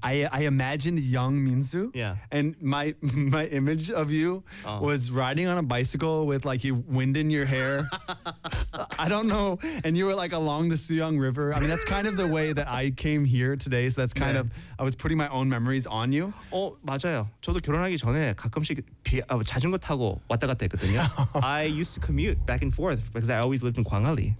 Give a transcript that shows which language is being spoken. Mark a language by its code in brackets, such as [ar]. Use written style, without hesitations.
[en] I imagined young Minsu. Yeah. And my image of you was riding on a bicycle with like you wind in your hair. I don't know. And you were like along the Suyang River. I mean, that's kind of the way that I came here today. So that's kind of, I was putting my own memories on you. [ko] Oh, 맞아요. 저도 결혼하기 전에 가끔씩 자전거 타고 왔다 갔다 했거든요. [en] I used to commute back and forth because I always lived in Gwanghwali.